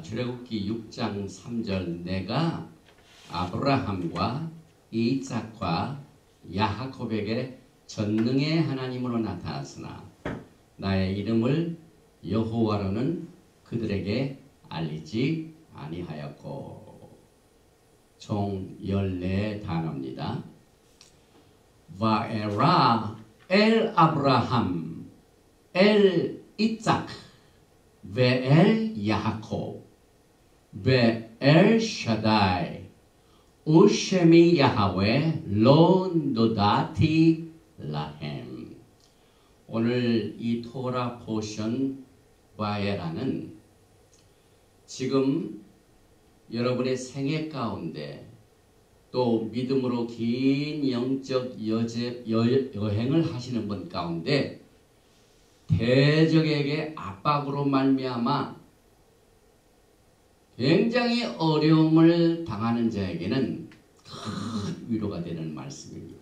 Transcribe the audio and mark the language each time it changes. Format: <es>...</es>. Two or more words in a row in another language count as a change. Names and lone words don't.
<ko>출애굽기 6장 3절 내가 아브라함과 이삭과 야하곱에게 전능의 하나님으로 나타났으나 나의 이름을 여호와로는 그들에게 알리지 아니하였고. 총 14 단어입니다.</ko> <he>וארא אל אברהם אל יצחק ואל יעקב, ואל שדי, ושמי יהוה לא נודעתי להם.</he> <ko>오늘 이</ko> <en>Torah portion</en> <ko>바에라는 지금 여러분의 생애 가운데 또 믿음으로 긴 영적 여행을 하시는 분 가운데 대적에게 압박으로 말미암아 굉장히 어려움을 당하는 자에게는 큰 위로가 되는 말씀입니다.</ko>